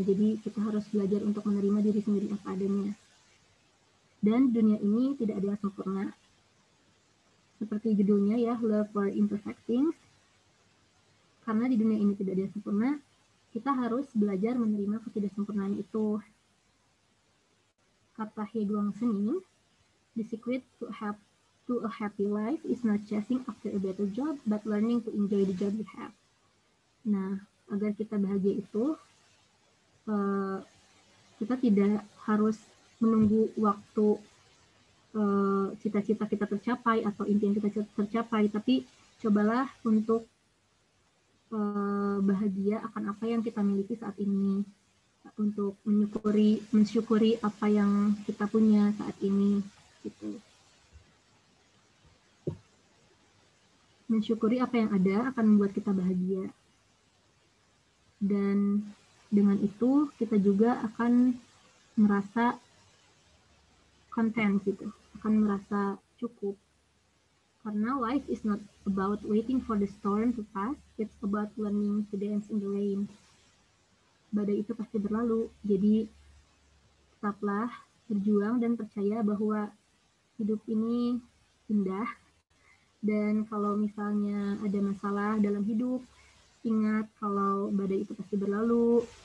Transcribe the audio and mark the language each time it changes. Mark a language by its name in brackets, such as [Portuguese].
[Indonesian] Jadi kita harus belajar untuk menerima diri sendiri apa adanya. Dan dunia ini tidak ada yang sempurna. Seperti judulnya ya, [English] Love for Imperfect Things. [Indonesian] Karena di dunia ini tidak ada yang sempurna, kita harus belajar menerima ketidaksempurnaan itu. [English] Kata Hyeguang Sening, the secret to a happy life is not chasing after a better job, but learning to enjoy the job you have. [Indonesian] Nah, agar kita bahagia itu, kita tidak harus menunggu waktu cita-cita kita tercapai atau impian kita tercapai, tapi cobalah untuk bahagia akan apa yang kita miliki saat ini, untuk mensyukuri apa yang kita punya saat ini, gitu. Mensyukuri apa yang ada akan membuat kita bahagia. Dan dengan itu kita juga akan merasa content gitu, akan merasa cukup. [English] Karena life is not about waiting for the storm to pass, it's about learning to dance in the rain. [Indonesian] Badai itu pasti berlalu, jadi tetaplah berjuang dan percaya bahwa hidup ini indah. Dan kalau misalnya ada masalah dalam hidup, ingat kalau badai itu pasti berlalu.